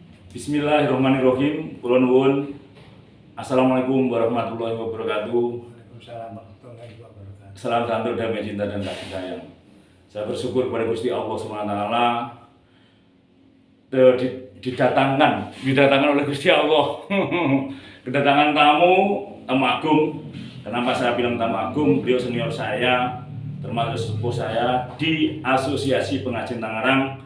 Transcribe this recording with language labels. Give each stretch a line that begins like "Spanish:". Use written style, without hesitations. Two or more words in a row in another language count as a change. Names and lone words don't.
Arabic: Bismillahirrahmanirrahim.
Javanese: Kula nuwun.
Arabic: السلام عليكم ورحمة الله وبركاته. وعليكم السلام ورحمة الله وبركاته.
Indonesian: Salam santur, damai, cinta dan kasih sayang. Saya bersyukur kepada Gusti Allah
Arabic: سبحانه وتعالى
Indonesian: didatangkan oleh Gusti Allah. Kedatangan tamu agung. Kenapa saya bilang tamu agung? Beliau senior saya, termasuk sepupu saya di Asosiasi Pengrajin Tangerang.